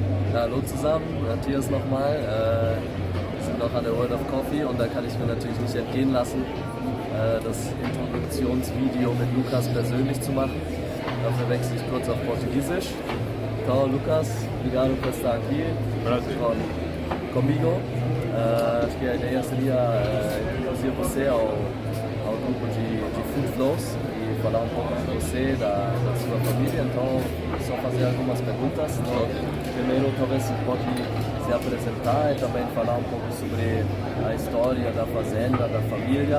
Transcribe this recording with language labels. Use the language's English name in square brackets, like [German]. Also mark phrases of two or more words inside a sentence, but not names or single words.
[German] Ja, hallo zusammen, Matthias nochmal. Wir sind noch an der World of Coffee und da kann ich mir natürlich nicht entgehen lassen, das Introduktionsvideo mit Lucas persönlich zu machen. Dafür wechsle ich kurz auf Portugiesisch. [Portuguese] Então, Lucas, obrigado por estar aqui comigo. Acho que a ideia seria introduzir você ao grupo de Food Flows e falar um pouco de você, da sua família. Então, só fazer algumas perguntas. Então, primeiro, talvez você pode se apresentar e também falar um pouco sobre a história da fazenda, da família.